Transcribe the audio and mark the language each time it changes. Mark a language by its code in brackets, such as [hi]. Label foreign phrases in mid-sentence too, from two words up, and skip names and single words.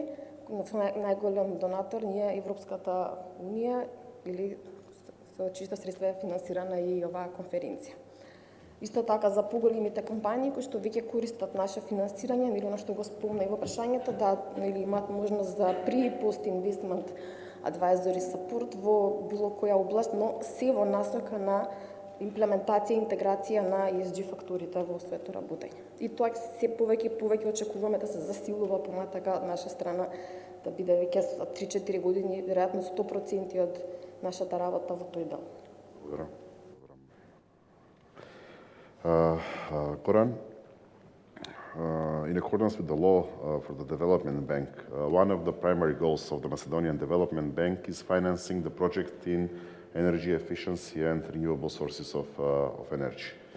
[mk] Најголем донатор ни е Европската унија или со чисто средства е финансирана и оваа конференција. Исто така за поголемите компании кои што веќе користат наше финансирање, нели она што го спомна и во прашањето, да нели имаат можност за pre и [en] post investment advisory support [mk] во било која област, но се во насока на имплементација и интеграција на ESG факторите во своето работење. И тоа се повеќе очекуваме да се засилува понатака од наша страна, да биде веќе за 3-4 години веројатно 100% од нашата работа во тој дел. Благодарам. [en] Goran, in accordance with the law for the Development Bank, one of the primary goals of the Macedonian Development Bank is financing the project in energy efficiency and renewable sources of energy.